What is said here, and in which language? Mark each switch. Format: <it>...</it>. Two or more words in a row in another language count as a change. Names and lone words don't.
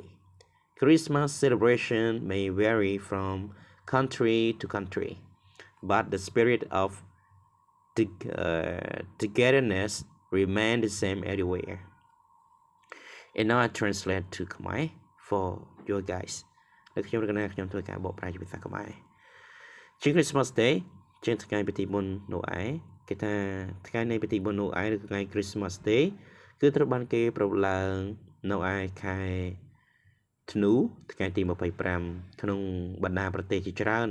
<en>Christmas celebration may vary from country to country, but the spirit of togetherness remains the same everywhere. And now I translate to Khmer for you guys.</en> <km>នៅខ្ញុំរកណាខ្ញុំធ្វើការបកប្រែជាភាសាខ្មែរជាង Christmas Day ជាងថ្ងៃពិធីបុណ្យនោះឯងគេថាថ្ងៃនៃពិធីបុណ្យនោះឯងឬ ថ្ងៃ Christmas Day គឺត្រូវបានគេប្រារព្ធឡើងនៅឯខែធ្នូថ្ងៃទី25ក្នុងបណ្ដាប្រទេសជាច្រើន</km>